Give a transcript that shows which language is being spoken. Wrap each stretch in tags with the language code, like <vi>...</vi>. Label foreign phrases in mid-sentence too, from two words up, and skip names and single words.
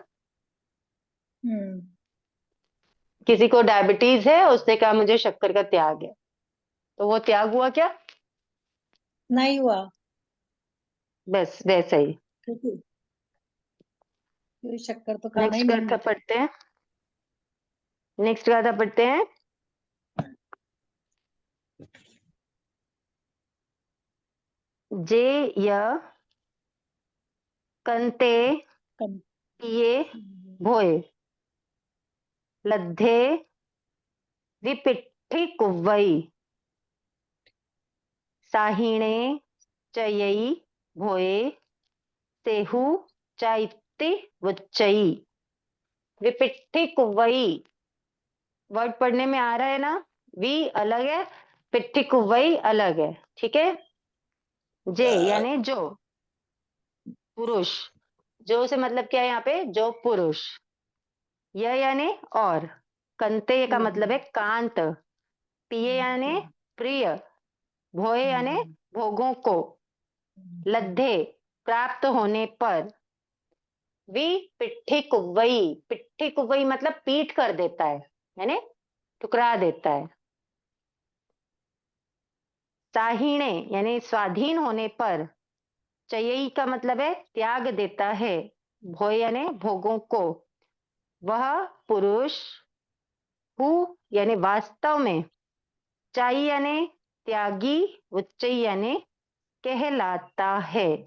<hi>किसी को डायबिटीज है, उसने कहा मुझे शक्कर का त्याग है, तो वो त्याग हुआ क्या? नहीं हुआ, बस वैसे ही। क्योंकि शक्कर तो खाना ही नेक्स्ट नहीं गाथा है। पढ़ते हैं। नेक्स्ट गाथा पढ़ते हैं।</hi> <pra>जे य कंते कम- पिए भोए लद्धे विपिट्ठी कुव्वई साहिणे चयई भोए सेहु चाइत्ति वच्चई। विपिट्ठी कुव्वई</pra> <hi>वर्ड पढ़ने में आ रहा है ना? वी अलग है,</hi> <pra>पिट्ठी कुव्वई</pra> <hi>अलग है। ठीक है। जे यानी जो पुरुष, जो से मतलब क्या है यहाँ पे? जो पुरुष। यह यानी और, कंते का मतलब है कांत, पिए यानी प्रिय, भोए यानी भोगों को, लद्धे प्राप्त होने पर,</hi> <pra>वी पिट्ठी कुव्वई, पिट्ठी कुव्वई</pra> <hi>मतलब पीट कर देता है, यानी ठुकरा देता है। साहिणे यानी स्वाधीन होने पर, चयई का मतलब है त्याग देता है, भोय यानी भोगों को, वह पुरुष, हु यानी वास्तव में, चाई यानी त्यागी, उच्चई यानी कहलाता है।</hi>